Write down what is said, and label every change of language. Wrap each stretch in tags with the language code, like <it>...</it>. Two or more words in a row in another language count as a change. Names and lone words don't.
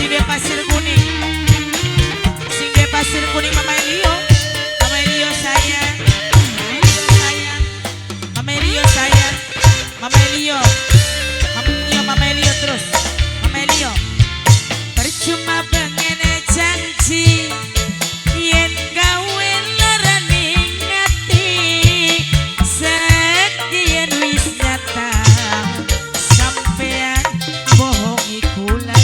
<jv>pasir kuning. Sing duwe pasir kuning Mama Elio. Mama Elio sayang. Mama Elio sayang. Mama Elio. Mama Elio terus. Mama Elio. Percuma pengen janji yen gawe larane ngati sekian wis nyata sampean bohongi kula.</jv>